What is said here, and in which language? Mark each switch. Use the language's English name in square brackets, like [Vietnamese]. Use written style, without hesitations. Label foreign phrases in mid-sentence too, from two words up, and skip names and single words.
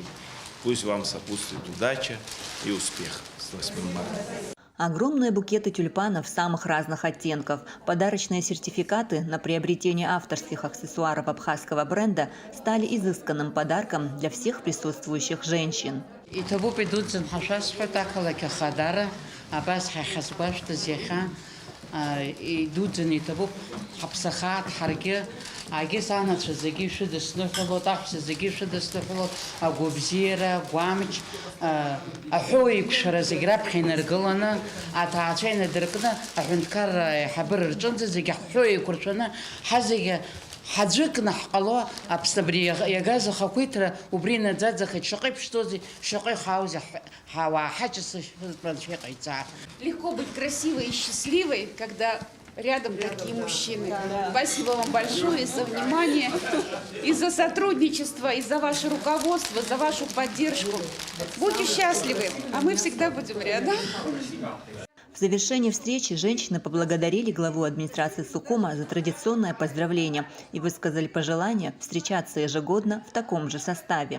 [Russian] Пусть вам сопутствует удача и успех с 8 марта. Огромные букеты тюльпанов самых разных оттенков, подарочные сертификаты на приобретение авторских аксессуаров абхазского бренда стали изысканным подарком для всех присутствующих женщин. [Abkhazian] Агис анацәа зегьы шәыдысныҳәалоит, аҳәса зегьы шәыдысныҳәалоит, агәыбзиара, агәамч, аҳәоу еиқәшара зегь раԥхьа инаргыланы, аҭаацәа инадыркны, аҳәынҭқар аиҳабыра рҿынӡа зегьы аҳәоу еиқәыршәаны, ҳазегьы ҳаӡәыкны ҳҟало Аԥсны абри иагаз ахақәиҭра убри наӡаӡахеит, шаҟа иԥшӡоузеи, шаҟа ихааузи ҳауаа ҳаҷасы шәыҟаиҵаа. [Russian] Легко быть красивой и счастливой, когда рядом такие мужчины. Спасибо вам большое за внимание, и за сотрудничество, и за ваше руководство, за вашу поддержку. Будьте счастливы, а мы всегда будем рядом. В завершении встречи женщины поблагодарили главу администрации Сухума за традиционное поздравление и высказали пожелание встречаться ежегодно в таком же составе.